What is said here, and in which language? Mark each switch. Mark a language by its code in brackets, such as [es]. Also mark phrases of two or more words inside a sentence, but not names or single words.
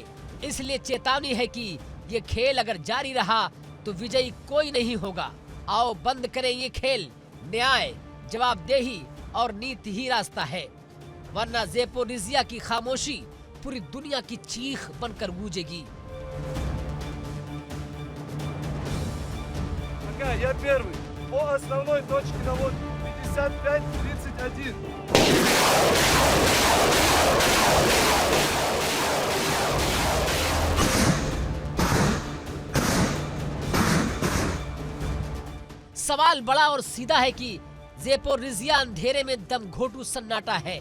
[hi] इसलिए चेतावनी है कि ये खेल अगर जारी रहा तो विजयी कोई नहीं होगा। आओ बंद करें ये खेल। न्याय, जवाबदेही और नीति ही रास्ता है, वरना ज़ेपोरिज़िया की खामोशी पूरी दुनिया की चीख बनकर गूंजेगी। [ru] Я первый. По основной точке наводки 55-31. [hi] सवाल बड़ा और सीधा है कि ज़ेपोरिज़िया अंधेरे में दम घोटू सन्नाटा है।